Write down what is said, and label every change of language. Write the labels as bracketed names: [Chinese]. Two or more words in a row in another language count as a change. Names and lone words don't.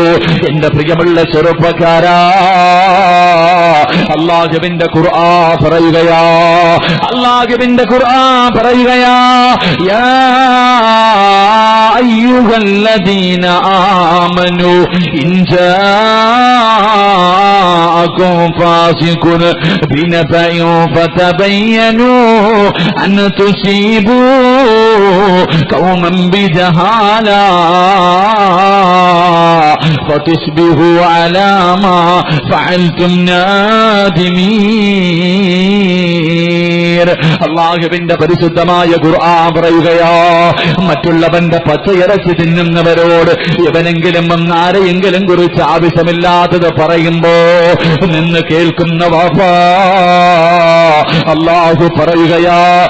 [Malayalam] എന്റെ പ്രിയമുള്ള ചെറുപ്പക്കാരാ, അല്ലാഹുവിന്റെ ഖുർആൻ പറയുകയാ, അല്ലാഹുവിന്റെ ഖുർആൻ പറയുകയാ, [Arabic] يا أيها الذين آمنوا إن جاء جاءكم فاسق بنبأ فتبينوا أن تصيبوا قوما بجهالة فتصبحوا على ما فعلتم نادمين. [Malayalam] അല്ലാഹുവിന്റെ പരിശുദ്ധമായ ഖുർആൻ പറയുകയാ, മറ്റുള്ളവന്റെ പച്ചയിറച്ചി തിന്നുന്നവരോട് എവനെങ്കിലും ആരെയെങ്കിലും കുറിച്ച് ആവശ്യമില്ലാത്തത് പറയുമ്പോ നിന്ന് കേൾക്കുന്ന വാപ്പാ, അല്ലാഹു പറയുകയാ,